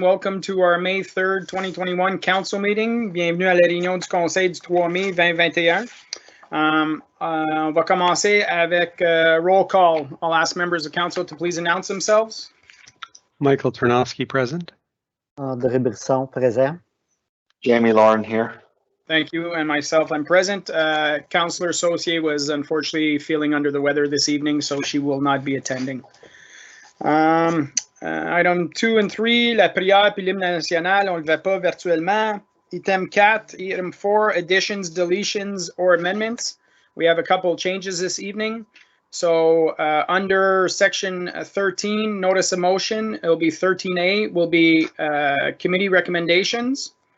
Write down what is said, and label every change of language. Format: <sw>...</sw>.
<en>Welcome to our May 3rd, 2021 council meeting.</en> <fr>Bienvenue à la réunion du conseil du 3 mai 2021. On va commencer avec</fr> <en>roll call. I'll ask members of council to please announce themselves. Michael Ternowski, present.</en> <fr>André Brisson, présent.</fr> <en>Jamie Lauren here. Thank you, and myself, I'm present. Councillor Saucier was unfortunately feeling under the weather this evening, so she will not be attending. Item 2 and 3,</en> <fr>la prière puis l'hymne national, on ne le fait pas virtuellement.</fr> <en>Item 4, item 4, additions, deletions, or amendments. We have a couple changes this evening. So under section 13, notice of motion, it'll be 13A, will be committee recommendations.</en>